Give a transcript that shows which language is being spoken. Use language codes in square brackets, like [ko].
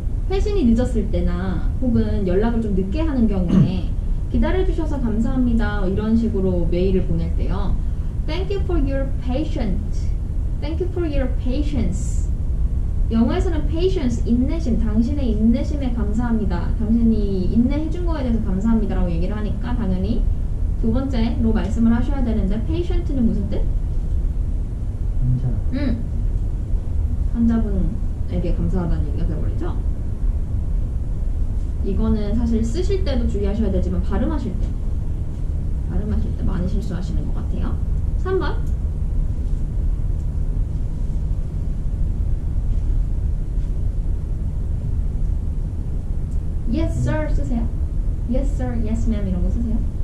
[ko] 회신이 늦었을 때나 혹은 연락을 좀 늦게 하는 경우에 기다려주셔서 감사합니다 이런 식으로 메일을 보낼 때요, [en] Thank you for your patience. Thank you for your patience. [ko] 영어에서는 patience, 인내심, 당신의 인내심에 감사합니다. 당신이 인내해준 거에 대해서 감사합니다라고 얘기를 하니까 당연히 두 번째로 말씀을 하셔야 되는데 patient는 무슨 뜻? 환자. 환자분에게 감사하다는 얘기가 돼버리죠. 이거는 사실 쓰실 때도 주의하셔야 되지만 발음하실 때 많이 실수하시는 것 같아요. 3번 Yes sir 쓰세요. Yes sir, yes ma'am 이런 거 쓰세요.